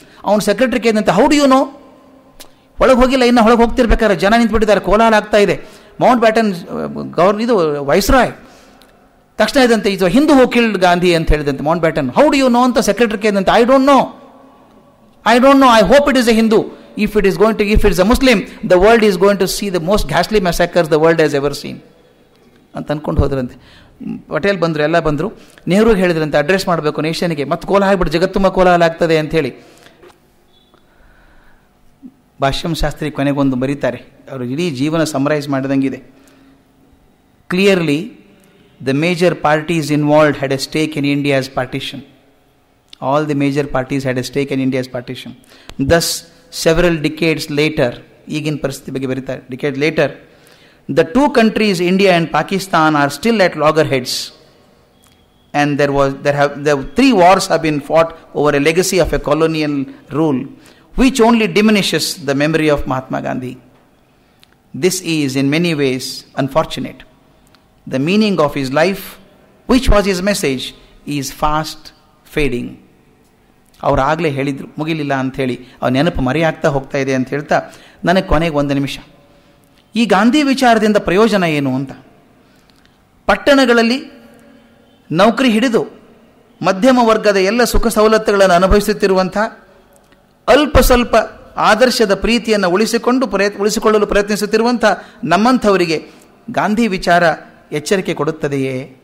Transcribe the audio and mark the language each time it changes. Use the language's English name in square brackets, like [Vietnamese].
[Kannada] ಅವನು secretary ಕೇಳಿದಂತೆ, [English] How do you know? [Kannada] ಒಳಗೆ ಹೋಗಿಲ್ಲ, ಇನ್ನು ಒಳಗೆ ಹೋಗ್ತಿರ್ಬೇಕಾದ್ರೆ ಜನ ನಿಂತ್ಬಿಟ್ಟಿದ್ದಾರೆ, ಕೋಲಾಹಲ ಆಗ್ತಾ ಇದೆ. ಮೌಂಟ್ ಬ್ಯಾಟನ್ ಇದು ವೈಸ್ರಾಯ್ ತಕ್ಷಣ ಇದಂತೆ, ಇದು ಹಿಂದೂ [English] who killed Gandhi [Kannada] ಅಂತ ಹೇಳಿದಂತೆ Mount baton. [English] how do you know [Kannada] ಅಂತ secretary ಕೇಳಿದಂತೆ, [English] I don't know, I hope it is a Hindu. If it is a Muslim, the world is going to see the most ghastly massacres the world has ever seen [Kannada] ಅಂತ ಅಂದ್ಕೊಂಡು ಹೋದ್ರಂತೆ. ಪಟೇಲ್ ಬಂದರು, ಎಲ್ಲ ಬಂದರು. ನೆಹರುಗೆ ಹೇಳಿದ್ರಂತೆ address ಮಾಡಬೇಕು ನೇಷನ್ಗೆ, ಮತ್ತು ಕೋಲಾಹಲ ಆಗ್ಬಿಟ್ಟು ಜಗತ್ತುಂಬ ಕೋಲಾಹಲ ಆಗ್ತದೆ ಅಂಥೇಳಿ. ಭಾಷ್ಯಂ ಶಾಸ್ತ್ರಿ ಕೊನೆಗೊಂದು ಬರೀತಾರೆ, ಅವರು ಇಡೀ ಜೀವನ summarise ಮಾಡಿದಂಗಿದೆ. [English] Clearly the major parties involved had a stake in India's partition. All the major parties had a stake in India's partition. Thus, several decades later, [Kannada] ಈಗಿನ ಪರಿಸ್ಥಿತಿ ಬಗ್ಗೆ ಬರೀತಾರೆ, [English] decades later, the two countries, India and Pakistan, are still at loggerheads. And there 3 wars have been fought over a legacy of a colonial rule, which only diminishes the memory of Mahatma Gandhi. This is in many ways unfortunate. The meaning of his life, which was his message, is fast fading. [Kannada] ಅವರು ಆಗಲೇ ಹೇಳಿದರು ಮುಗಿಲಿಲ್ಲ ಅಂಥೇಳಿ, ಅವ್ರ ನೆನಪು ಮರೆಯಾಗ್ತಾ ಹೋಗ್ತಾ ಇದೆ ಅಂತ ಹೇಳ್ತಾ, ನನಗೆ ಕೊನೆಗೆ 1 ನಿಮಿಷ ಈ ಗಾಂಧಿ ವಿಚಾರದಿಂದ ಪ್ರಯೋಜನ ಏನು ಅಂತ. ಪಟ್ಟಣಗಳಲ್ಲಿ ನೌಕರಿ ಹಿಡಿದು ಮಧ್ಯಮ ವರ್ಗದ ಎಲ್ಲ ಸುಖ ಸವಲತ್ತುಗಳನ್ನು ಅನುಭವಿಸುತ್ತಿರುವಂಥ, ಅಲ್ಪ ಸ್ವಲ್ಪ ಆದರ್ಶದ ಪ್ರೀತಿಯನ್ನು ಉಳಿಸಿಕೊಳ್ಳಲು ಪ್ರಯತ್ನಿಸುತ್ತಿರುವಂಥ ನಮ್ಮಂಥವರಿಗೆ ಗಾಂಧಿ ವಿಚಾರ ಎಚ್ಚರಿಕೆ ಕೊಡುತ್ತದೆಯೇ?